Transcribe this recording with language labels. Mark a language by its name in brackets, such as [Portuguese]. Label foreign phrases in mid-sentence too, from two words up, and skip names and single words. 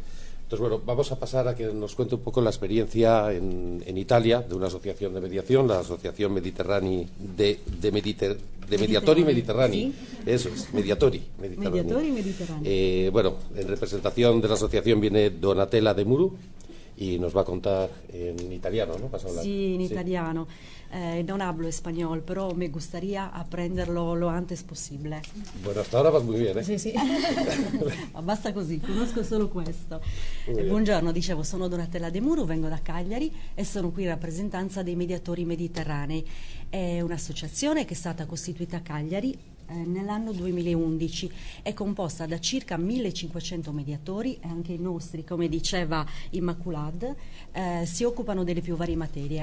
[Spanish] Entonces, bueno, vamos a pasar a que nos cuente un poco la experiencia en Italia de una asociación de mediación, la Asociación Mediterranei de Mediatori Mediterranei. Sí. Eso es, Mediatori Mediterranei. Bueno, en representación de la asociación viene Donatella De Muru y nos va a contar en italiano, ¿no? ¿Vas a hablar? Sí, en italiano. Non hablo español, pero me gustaría aprenderlo lo antes posible. Bueno, hasta ahora vas muy bien, ¿eh? Sí, sí. [Italian] Basta così, conosco solo questo. Buongiorno, dicevo, sono Donatella De Muru, vengo da Cagliari e sono qui in rappresentanza dei Mediatori Mediterranei. È un'associazione che è stata costituita a Cagliari nell'anno 2011, è composta da circa 1500 mediatori e anche i nostri, come diceva Immaculad, si occupano delle più varie materie.